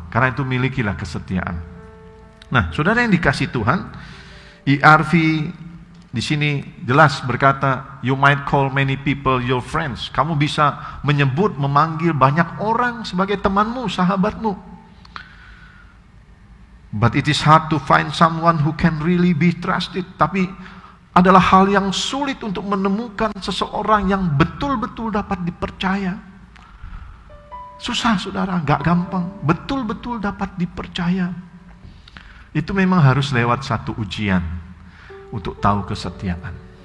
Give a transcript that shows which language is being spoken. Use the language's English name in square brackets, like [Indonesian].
[Indonesian] Karena itu milikilah kesetiaan. Nah, saudara yang dikasih Tuhan, ERV di sini jelas berkata, [English] you might call many people your friends. [Indonesian] Kamu bisa menyebut, memanggil banyak orang sebagai temanmu, sahabatmu. [English] But it is hard to find someone who can really be trusted. [Indonesian] Tapi adalah hal yang sulit untuk menemukan seseorang yang betul-betul dapat dipercaya. Susah, saudara, gak gampang. Betul-betul dapat dipercaya. Itu memang harus lewat satu ujian untuk tahu kesetiaan.